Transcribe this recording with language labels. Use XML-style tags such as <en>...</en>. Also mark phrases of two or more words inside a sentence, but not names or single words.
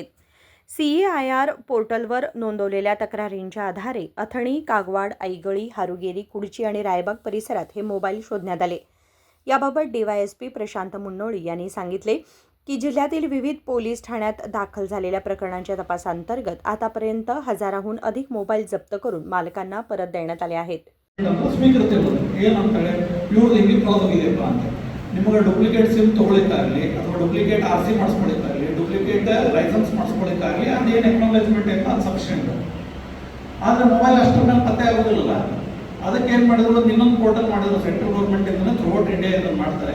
<mr>CEIR पोर्टलवर नोंदवलेल्या तक्रारींच्या आधारे अथणी, कागवाड, आईगळी, हारुगेरी, कुडची आणि रायबाग परिसरात हे मोबाईल शोधण्यात आले. याबाबत DYSP प्रशांत मुन्नोळी यांनी सांगितले की जिल्ह्यातील विविध पोलीस ठाण्यात दाखल झालेल्या प्रकरणांच्या तपासांतर्गत आतापर्यंत 1000हून अधिक मोबाईल जप्त करून मालकांना परत देण्यात आले आहेत.</mr> <kn>ಸ್ವೀಕೃತಿಗಳು ಏನಂತಾರೆ ಇವ್ರದ್ದು ಹಿಂಗೆ ಪ್ರಾಬ್ಲಮ್ ಇದೆಯಪ್ಪ ಅಂತ ನಿಮಗೆ</kn> <en>duplicate SIM</en> <kn>ತೊಗೊಳಿಕ್ಕಾಗಲಿ ಅಥವಾ</kn> <en>duplicate RC</en> <kn>ಮಾಡಿಸ್ಕೊಳ್ಳಿಕ್ಕಾಗಲಿ</kn> <en>duplicate license</en> <kn>ಮಾಡಿಸ್ಕೊಳ್ಳಿಕ್ಕಾಗಲಿ ಅದೇನು ಎಕ್ನಾಲೇಜ್ಮೆಂಟ್ ಏನು ಅದು ಸಫಿಷಿಯೆಂಟ್. ಆದರೆ ಮೊಬೈಲ್ ಅಷ್ಟರ ಮೇಲೆ ಪತ್ತೆ ಆಗೋದಿಲ್ಲ. ಅದಕ್ಕೆ ಏನು ಮಾಡಿದ್ರು ಇನ್ನೊಂದು ಪೋರ್ಟಲ್ ಮಾಡಿದ್ರು</kn> <en>central government</en> <kn>ಇಂದ</kn> <en>throughout India</en> <kn>ಇದನ್ನು ಮಾಡ್ತಾರೆ.</kn>